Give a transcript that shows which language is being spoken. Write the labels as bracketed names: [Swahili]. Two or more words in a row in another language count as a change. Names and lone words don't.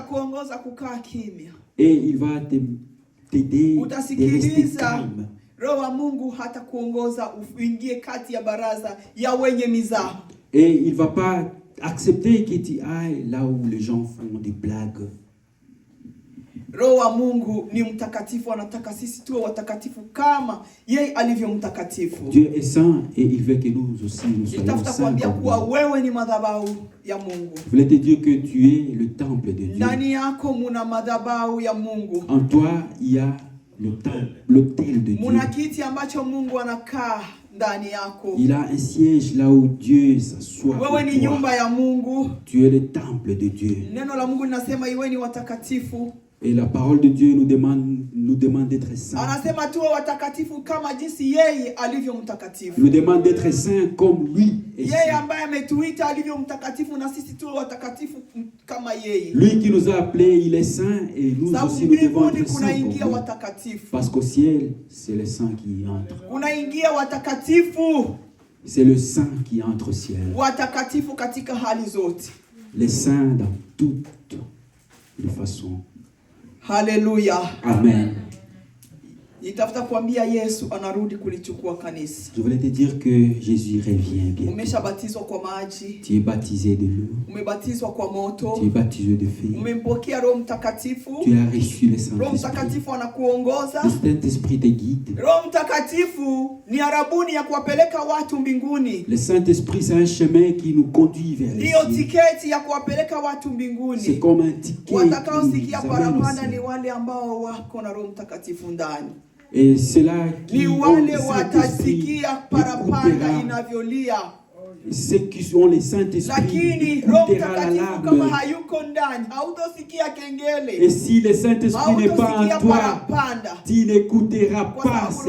[French] Et il va t'aider de rester calme. Et il ne va pas accepter que tu ailles là où les gens font des blagues. [Swahili] Roho wa Mungu ni mtakatifu, anataka sisi tuwe watakatifu kama yeye alivyo mtakatifu. [French] Dieu est saint et il veut que nous aussi nous soyons saints. [Swahili] Kuambia kuwa wewe ni madhabahu ya Mungu. [French] Je voulais te dire que tu es le temple de Dieu. [Swahili] Ndani yako muna madhabahu ya Mungu. [French] En toi il y a le temple, l'autel de Dieu. [Swahili] Muna kiti ambacho Mungu anakaa ndani yako. [French] Il a un siège là où Dieu s'assoit. [Swahili] Wewe ni nyumba ya Mungu. [French] Tu es le temple de Dieu. [Swahili] Neno la Mungu linasema iwe ni watakatifu. [French] Et la parole de Dieu nous demande d'être saints. [Swahili] Anasema tuwe watakatifu kama jinsi yeye alivyo mtakatifu. [French] Nous demande d'être saints comme lui est saint. [Swahili] Yeye ambaye ametuita alivyo mtakatifu na sisi tuwe watakatifu kama yeye. [French] Lui qui nous a appelés, il est saint et nous aussi nous devons être saints comme lui. Parce qu'au ciel, c'est le saint qui entre. [Swahili] Unaingia watakatifu. [French] C'est le saint qui entre au ciel. [Swahili] Watakatifu katika hali zote. [French] les saints dans toutes les façons. Hallelujah. Amen. [Swahili] Nitafuta kuambia Yesu anarudi kulichukua kanisa. [French] Je voulais te dire que Jésus revient bien. [Swahili] Umeshabatizwa kwa maji. [French] Tu es baptisé de l'eau. [Swahili] Umebatizwa kwa moto. [French] Tu es baptisé de feu. [Swahili] Umempokea Roho Mtakatifu. [French] Tu as reçu le Saint-Esprit. [Swahili] Roho Mtakatifu anakuongoza. [French] Le Saint-Esprit te guide. [Swahili] Roho Mtakatifu ni arabuni ya kuwapeleka watu mbinguni. [French] Le Saint-Esprit c'est un chemin qui nous conduit vers le ciel. [Swahili] Ndio tiketi ya kuwapeleka watu mbinguni. [French] C'est comme un ticket. [Swahili] Watakaosikia parapanda ni wale ambao wako na Roho Mtakatifu ndani. [French] Et cela qui ont le Saint-Esprit ceux qui ont le Saint-Esprit écoutera l'alarme. Et si le Saint-Esprit n'est pas en toi, tu n'écouteras pas cette...